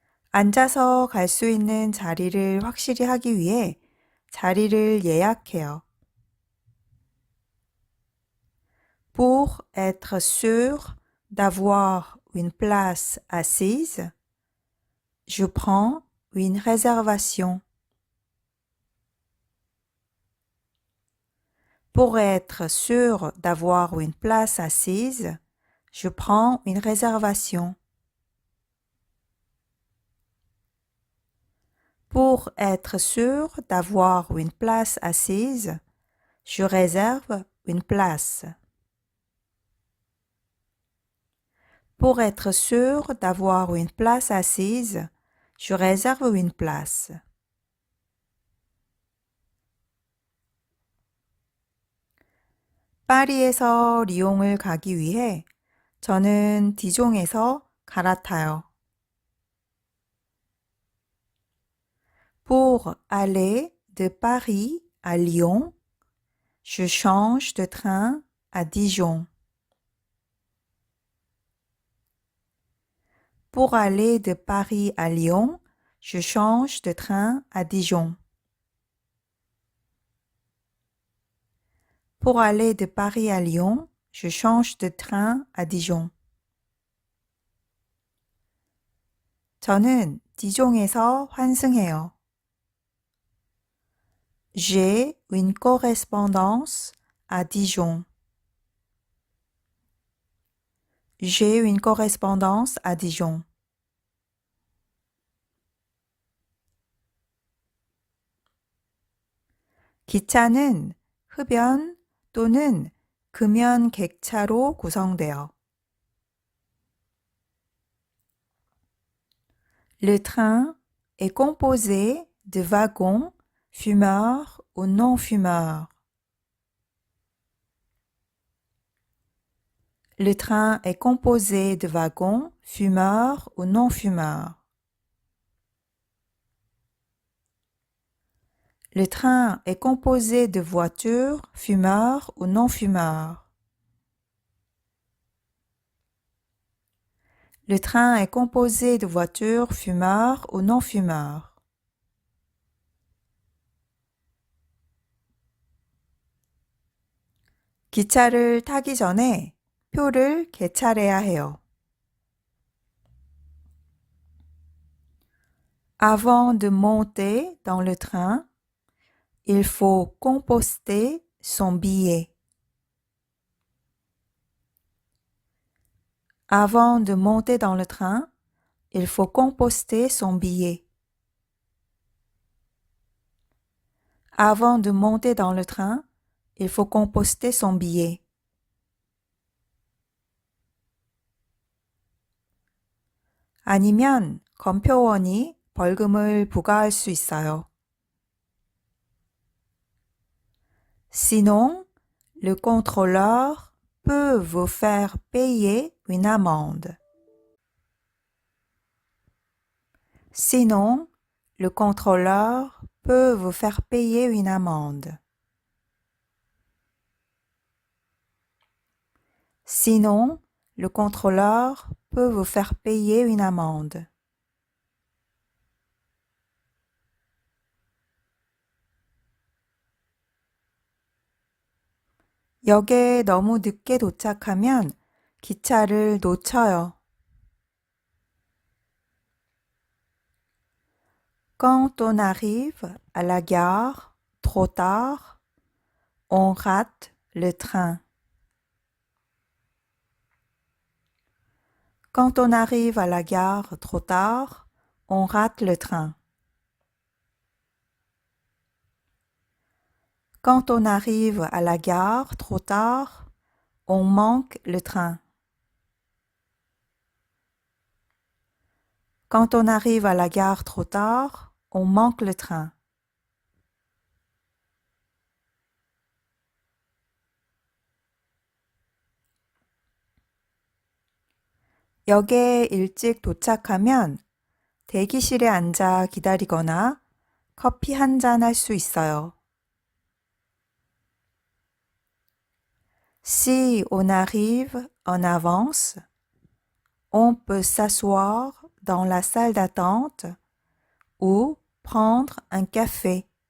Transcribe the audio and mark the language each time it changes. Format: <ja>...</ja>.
<ko>앉아서 갈 수 있는 자리를 확실히 하기 위해 자리를 예약해요.</ko> <fr>Pour être sûr d'avoir une place assise, je prends une réservation. Pour être sûr d'avoir une place assise, je prends une réservation. Pour être sûr d'avoir une place assise, je réserve une place. Pour être sûr d'avoir une place assise, je réserve une place.</fr> <ko>파리에서 리옹을 가기 위해 저는 디종에서 갈아타요.</ko> <fr>Pour aller de Paris à Lyon, je change de train à Dijon. Pour aller de Paris à Lyon, je change de train à Dijon. Pour aller de Paris à Lyon, je change de train à Dijon.</fr> <ko>저는 디종에서 환승해요.</ko> <fr>J'ai une correspondance à Dijon. J'ai une correspondance à Dijon.</fr> <ko>기차는 흡연 또는 금연 객차로 구성돼요.</ko> <fr>Le train est composé de wagons fumeurs ou non-fumeurs. Le train est composé de wagons fumeurs ou non-fumeurs. Le train est composé de voitures fumeurs ou non-fumeurs. Le train est composé de voitures fumeurs ou non-fumeurs.</fr> <ko>기차를 타기 전에 표를 개찰해야 해요.</ko> <fr>Avant de monter dans le train, il faut composter son billet. Avant de monter dans le train, il faut composter son billet. Avant de monter dans le train, il faut composter son billet.</fr> <ko>아니면 검표원이 벌금을 부과할 수 있어요.</ko> <fr>Sinon, le contrôleur peut vous faire payer une amende. Sinon, le contrôleur peut vous faire payer une amende. Sinon, le contrôleur peut vous faire payer une amende.</fr> <ko>역에 너무 늦게 도착하면 기차를 놓쳐요.</ko> <fr>Quand on arrive à la gare trop tard, on rate le train. Quand on arrive à la gare trop tard, on rate le train. Quand on arrive à la gare trop tard, on manque le train. Quand on arrive à la gare trop tard, on manque le train.</fr> <ko>역에 일찍 도착하면 대기실에 앉아 기다리거나 커피 한 잔 할 수 있어요.</ko> <fr>Si on arrive en avance, on peut s'asseoir dans la salle d'attente ou prendre un café.</fr>